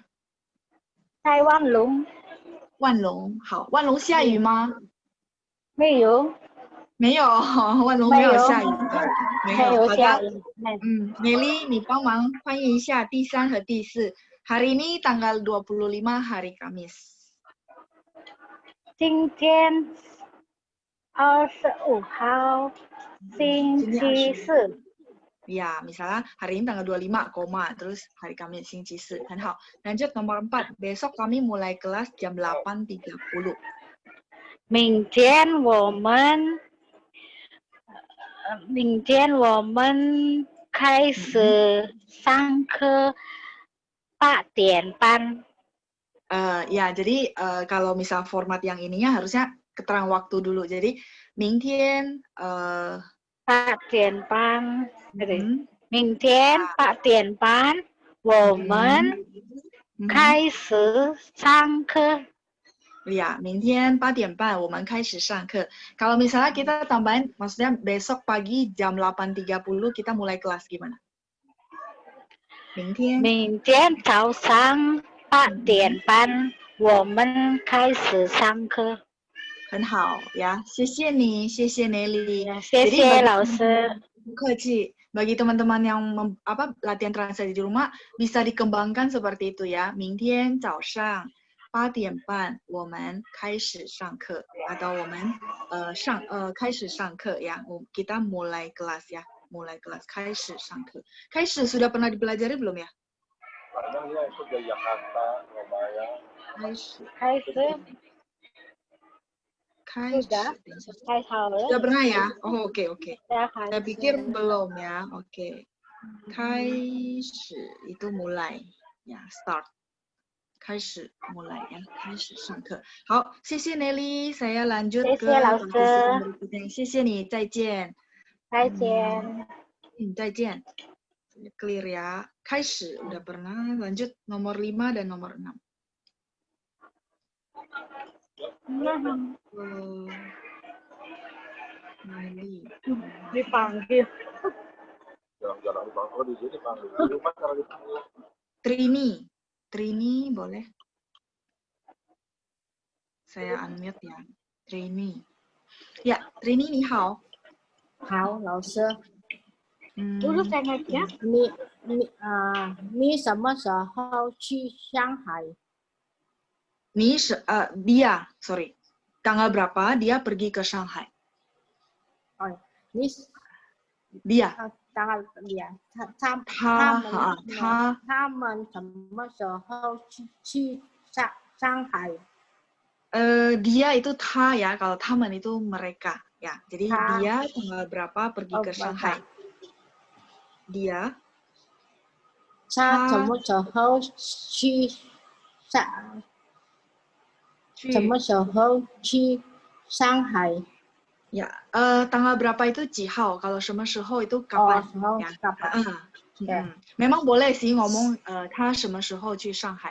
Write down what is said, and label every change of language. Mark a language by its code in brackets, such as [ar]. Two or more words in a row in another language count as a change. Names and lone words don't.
[zh] 在万隆。万隆，好。万隆下雨吗？没有。没有，万隆没有下雨。没有下雨。 Nelly 你帮忙翻译一下第3和第 4。 [id] Hari ini tanggal 25 hari Kamis. [zh] 今天25号。星期四。 [id] Ya, misalnya hari ini tanggal 25, terus hari Kamis, [zh] 星期四. 很好. [id] Lanjut nomor 4. Besok kami mulai kelas jam 8.30. [zh] 明天我们开始上课8点半. [id] Ya, jadi kalau misal format yang ininya harusnya keterangan waktu dulu. Jadi 明天 [zh] 8点半，明天8点半我们开始上课。 Ya, 明天8点半我们开始上课. [id] Kalau misalnya kita tambahin, maksudnya besok pagi jam 8.30 kita mulai kelas gimana? [zh] 明天早上8点半我们开始上课。很好呀，谢谢你，谢谢 Nelly。谢谢老师。不客气。 [id] bagi teman-teman yang latihan translate di rumah bisa dikembangkan seperti itu ya. [zh] 明天早上8点半我们开始上课 atau 我们开始上课 ya. [id] Kita mulai kelas ya. Mulai kelas [zh] 开始上课. [id] 开始 sudah pernah dipelajari belum ya? Kadang dia ikut dari Jakarta, Surabaya. [zh] 开始 [id] Sudah pernah ya? Oh, oke. Saya pikir belum ya. Oke. 开始 itu mulai ya, start. 开始 mulai ya, [zh] 开始上课. 好，谢谢 Nelly， [id] saya lanjut ke partisipan berikutnya. [zh] 谢谢你，再见。再见。Clear ya. [id] 开始 udah pernah. Lanjut nomor 5 dan nomor 6. Dipanggil. Jarang dipanggil di sini panggil. Trini boleh. Saya unmute ya. Trini. [zh] Ya, Trini 你好。好，老师。 [id] Dulu saya ngajak. [zh] 你什么时候去上海？ [id] dia, sorry. Tanggal berapa dia pergi ke Shanghai? Oh, dia. [zh] 当然，他们什么时候去上海？ [id] dia itu他ya, kalau 他们 itu mereka ya. Jadi dia tanggal berapa pergi ke Shanghai? Dia [zh] 他什么时候去上海？ [id] Ya, tanggal berapa itu [zh] 几号? [id] Kalau [zh] 什么时候 [id] itu kapan? Ya. Memang boleh sih ngomong [zh] 他什么时候去上海.